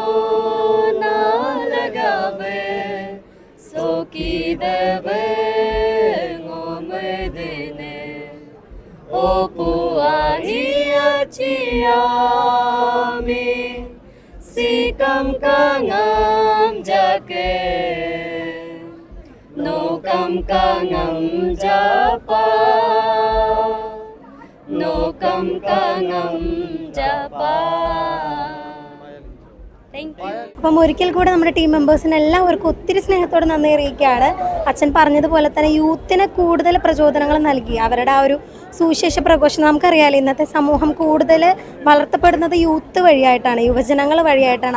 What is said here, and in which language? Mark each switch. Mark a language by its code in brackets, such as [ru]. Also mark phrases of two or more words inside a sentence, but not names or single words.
[ml] nalagabe so ki debe Chiami sikam kangam jake no kam kangam japa no kam kangam japa. അപ്പം ഒരിക്കൽ കൂടെ നമ്മുടെ [en] team members [ml] എല്ലാവർക്കും ഒത്തിരി സ്നേഹത്തോടെ നന്ദി അറിയിക്കുകയാണ്. അച്ഛൻ പറഞ്ഞതുപോലെ തന്നെ യൂത്തിന് കൂടുതൽ പ്രചോദനങ്ങൾ നൽകി അവരുടെ ആ ഒരു സുവിശേഷ പ്രഘോഷണം. നമുക്കറിയാലോ ഇന്നത്തെ സമൂഹം കൂടുതൽ വളർത്തപ്പെടുന്നത് യൂത്ത് വഴിയായിട്ടാണ്, യുവജനങ്ങൾ വഴിയായിട്ടാണ്.